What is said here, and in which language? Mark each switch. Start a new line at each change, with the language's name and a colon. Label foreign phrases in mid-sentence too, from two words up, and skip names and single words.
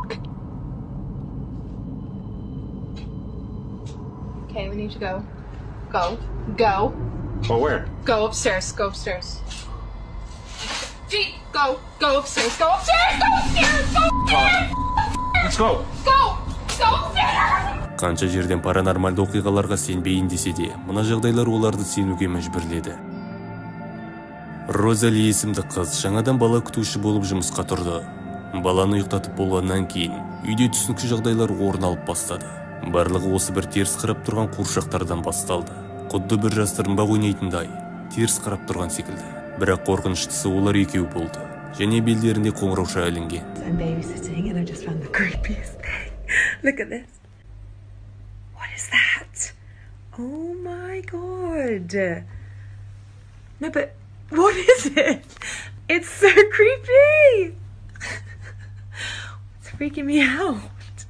English: Okay, we need to go. Go. Go. Oh, where? Go upstairs. Go upstairs. Gee, go. Go upstairs. Go upstairs. Go upstairs. Go upstairs. Let's go. Go. Go upstairs.
Kazakh: Қанша жерден паранормальды оқиғаларға сенбейін десе де, мына жағдайлар оларды сенуге мәжбүрледі. Розали есімді қыз жаңадан бала күтуші болып жұмысқа тұрды. Баланы ұйықтатып болғаннан кейін үйде түсініксіз жағдайлар орын алып бастады. Барлығы осы бір теріс қарап тұрған қуыршақтардан басталды. Құдды бір жастырынбақ ойнайтындай теріс қарап тұрған секілді. Бірақ қорқыныштысы олар екеу болды. Және белдерінде қоңырауша ілінген.
English: I'm babysitting and I just found the creepiest thing. Look at this. What is that? Oh my god. No, but what is it? It's so creepy. It's freaking me out.